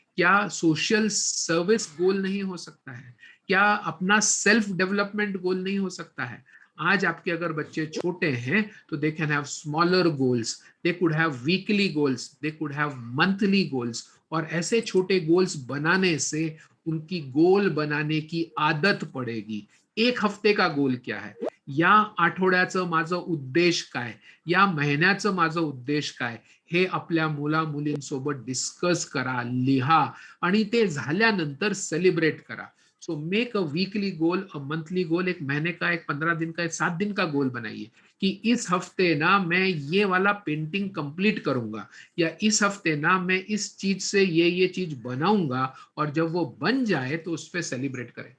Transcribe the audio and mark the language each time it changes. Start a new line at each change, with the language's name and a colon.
Hindi: क्या social service गोल नहीं हो सकता है? क्या अपना सेल्फ डेवलपमेंट गोल नहीं हो सकता है? आज आपके अगर बच्चे छोटे हैं तो
English: they can have smaller goals, they could have weekly goals, they could have monthly goals,
Hindi: और ऐसे छोटे गोल्स बनाने से उनकी गोल बनाने की आदत पडेगी। एक हफ्ते का गोल क्या है,
Marathi: या आठवड्याचं माझं उद्देश काय, या महिन्याचं माझं उद्देश काय, हे आपल्या मुला मुलींसोबत डिस्कस करा, लिहा, आणि ते झाल्यानंतर सेलिब्रेट करा।
English: so make a weekly goal, a monthly goal,
Hindi: एक महीने का, एक 15 दिन का, एक 7 दिन का गोल बनाइए कि इस हफ्ते ना मैं ये वाला पेंटिंग कंप्लीट करूंगा, या इस हफ्ते ना मैं इस चीज से ये चीज बनाऊंगा, और जब वो बन जाए तो उस पर सेलिब्रेट करें।